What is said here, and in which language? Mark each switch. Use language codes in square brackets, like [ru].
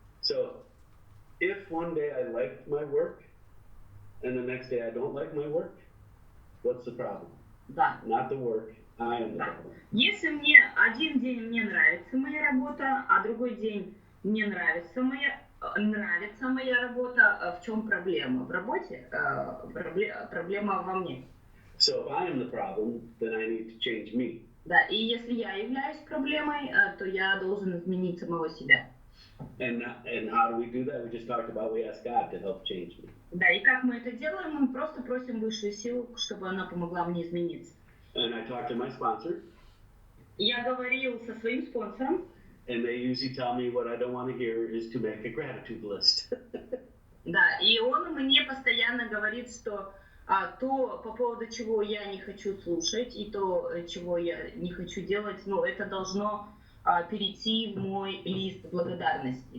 [en] So, if one day I like my work, and the next day I don't like my work, what's the problem? [ru] Да. [en] Not the work, I am the [ru] Да. [en] problem. [ru] Если мне один день мне нравится моя работа, а другой день мне нравится моя работа, в чем проблема? В работе? Проблема во мне. [en] So if I am the problem, then I need to change me. [ru] Да, и если я являюсь проблемой, то я должен изменить самого себя. [en] And how do we do that? We just talked about we ask God to help change me. [ru] Да, и как мы это делаем? Мы просто просим высшую силу, чтобы она помогла мне измениться. [en] And I talked to my sponsor. [ru] Я говорил со своим спонсором. [en] And they usually tell me what I don't want to hear is to make a gratitude list. [ru] Да, и он мне постоянно говорит, что то, по поводу чего я не хочу слушать, и то, чего я не хочу делать, ну, это должно перейти в мой лист благодарности.